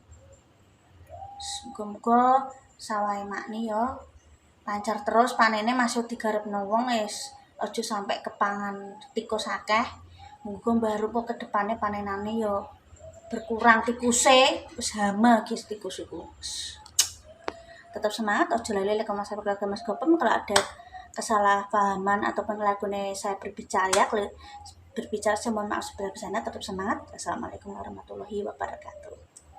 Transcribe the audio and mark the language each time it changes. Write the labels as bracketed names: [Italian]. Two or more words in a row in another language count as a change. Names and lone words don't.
[Javanese] Muga-muga sawahe makni yo lancar terus panene masuk digarepno wong wis aja sampai kepangan tikus akeh. Muga Mbah Ro ke depane panenane yo berkurang tikuse wis hama guys tikus iku. Tetap semangat, ojo lali [English] like, comment, [Javanese] subscribe, Mas Gopem. Kalau ada kesalahpahaman ataupun kelakuan saya berbicara saya mohon maaf sebesar-besarnya. Tetap semangat. [Arabic] السلام عليكم ورحمة الله وبركاته.